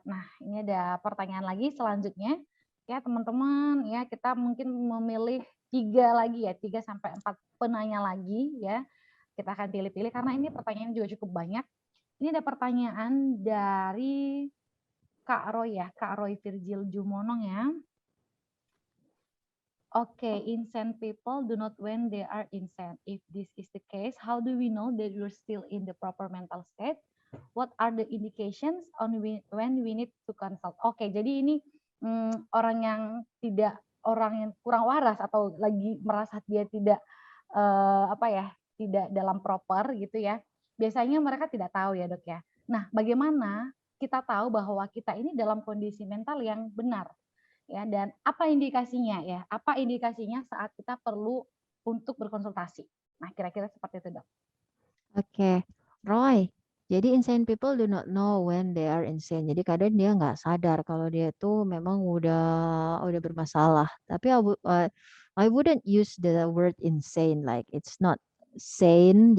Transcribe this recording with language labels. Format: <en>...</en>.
<id>Nah, ini ada pertanyaan lagi selanjutnya. Ya teman-teman, ya kita mungkin memilih 3 lagi ya, 3 sampai 4 penanya lagi ya. Kita akan pilih-pilih karena ini pertanyaan juga cukup banyak. Ini ada pertanyaan dari Kak Roy ya, Kak Roy Virgil Jumonong ya.</id> <en>Okay, insane people do not when they are insane. If this is the case, how do we know that we're still in the proper mental state? What are the indications on when we need to consult?</en> <id>Oke, jadi ini orang yang kurang waras atau lagi merasa dia tidak tidak dalam proper gitu ya. Biasanya mereka tidak tahu ya dok ya. Nah, bagaimana kita tahu bahwa kita ini dalam kondisi mental yang benar ya, dan apa indikasinya ya? Apa indikasinya saat kita perlu untuk berkonsultasi? Nah, kira-kira seperti itu dok. Oke, Roy.</id> <en>Jadi insane people do not know when they are insane.</en> <id>Jadi kadang dia nggak sadar kalau dia itu memang udah bermasalah.</id> <en>Tapi I wouldn't use the word insane, like it's not sane.</en>